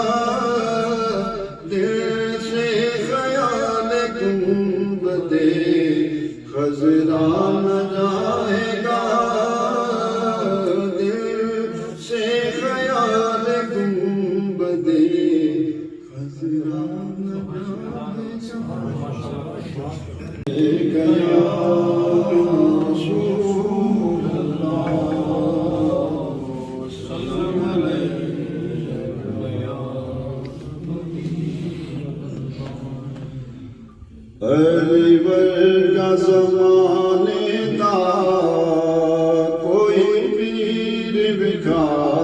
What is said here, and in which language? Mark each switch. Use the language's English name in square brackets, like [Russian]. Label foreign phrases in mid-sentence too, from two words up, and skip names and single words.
[Urdu] دل سے خیال گنبد خضرا نہ جائے گا دل سے خیال گنبد خضرا نہ جائے گا [Punjabi] علی ورگا زمانے دا کوئی پیر بکھا